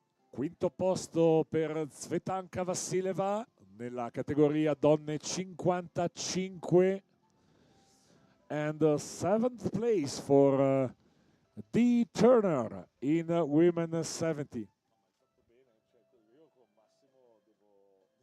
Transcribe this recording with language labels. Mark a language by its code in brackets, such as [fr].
[it] Quinto posto per Zvetanka Vassileva nella categoria donne 55. [en] And 7th place for Dee Turner in women 70. [it] Fatto bene, cioè io con Massimo devo proprio avere una